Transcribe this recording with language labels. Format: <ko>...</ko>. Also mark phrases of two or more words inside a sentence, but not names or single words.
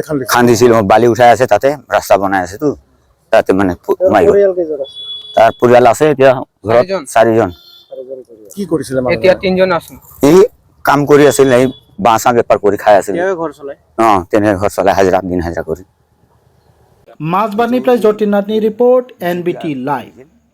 <as>খান্দিছিল, বালি উঠাই আছে, তাতে ৰাস্তা বনাই আছে তো, তাতে মানে সোমাই গ'ল। তাৰ পৰিয়াল আছে এতিয়া ঘৰত 4জন। কি কৰিছিলে? এতিয়া 3জন আছে। এই কাম কৰি আছিল, এই বাঁচা বেপাৰ কৰি খাই আছিল। ঘৰ চলাই? তেনেকৈ ঘৰ চলাই দিন হাজিৰা কৰি।</as> <brx>মাজবাটনিफ्राय जतिन नाथनि रिपोर्ट, NBT लाइव।</brx>